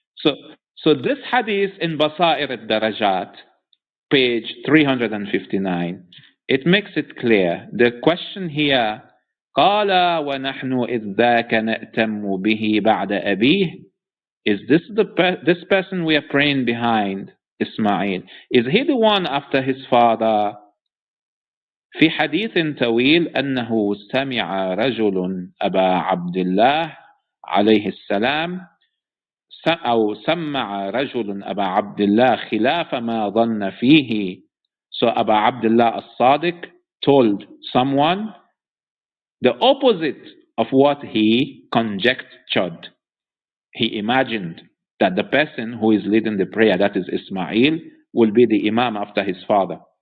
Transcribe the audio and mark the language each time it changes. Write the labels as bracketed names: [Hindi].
[English] So this hadith in Basair al-Darajat, page 359, it makes it clear. The question here, [Arabic] قال ونحن إذ ذاك نأتم به بعد أبيه. [English] Is this person we are praying behind, Ismail? Is he the one after his father? [Arabic] في حديث طويل أنه سمع رجل أبا عبد الله عليه السلام أو سمع رجل أبا عبد الله خلاف ما ظن فيه. [English] So Abu Abdullah as-Sadiq told someone the opposite of what he conjectured. He imagined that the person who is leading the prayer, that is Ismail, will be the Imam after his father.